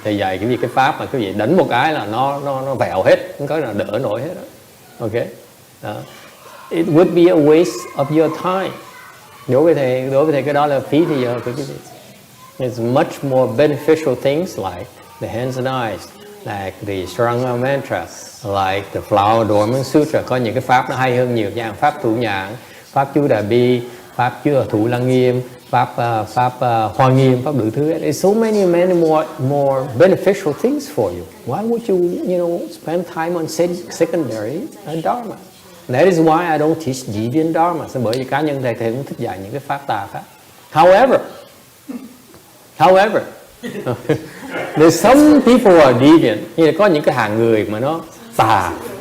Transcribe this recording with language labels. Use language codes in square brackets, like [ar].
[vi] Thầy dạy cái pháp mà quý vị đánh một cái là nó vẹo hết, không có nào đỡ nổi hết. [en] Okay, it would be a waste of your time. [vi] Đối với thầy cái đó là phí thời giờ của quý vị. [en] It's much more beneficial things like the hands and eyes, like the Saranga mantra, like the Flower Adornment Sutra. [vi] Có những cái pháp nó hay hơn nhiều nha, pháp thủ nhãn, pháp chú Đà Bi, pháp chú thủ lăng nghiêm, pháp hoa nghiêm, pháp đủ thứ. [en] There's so many more beneficial things for you. Why would you spend time on secondary dharma? That is why I don't teach deviant dharma. [vi] Bởi vì cá nhân thầy không thích dạy những cái pháp tà pháp. [en] However, there's some people who are deviant. [vi] Như là có những cái hạng người mà nó tà.